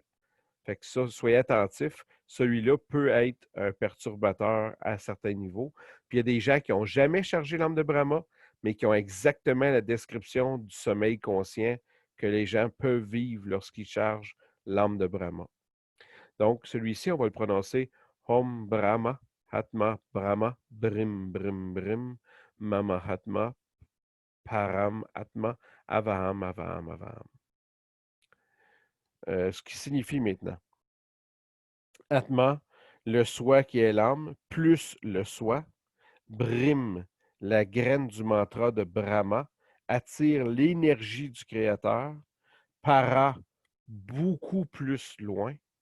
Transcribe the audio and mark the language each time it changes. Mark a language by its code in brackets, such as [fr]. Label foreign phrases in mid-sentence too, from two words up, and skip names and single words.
[fr] Fait que ça, soyez attentifs. Celui-là peut être un perturbateur à certains niveaux. Puis il y a des gens qui n'ont jamais chargé l'âme de Brahma, mais qui ont exactement la description du sommeil conscient que les gens peuvent vivre lorsqu'ils chargent l'âme de Brahma. Donc, celui-ci, on va le prononcer [sa] Om Brahma, Hatma Brahma, Brim Brim Brim, Mama Hatma, Param Atma, Avaham Avaham Avaham. [fr] Ce qui signifie maintenant Atma, le soi qui est l'âme, plus le soi. Brim, la graine du mantra de Brahma, attire l'énergie du Créateur. Para, beaucoup plus loin.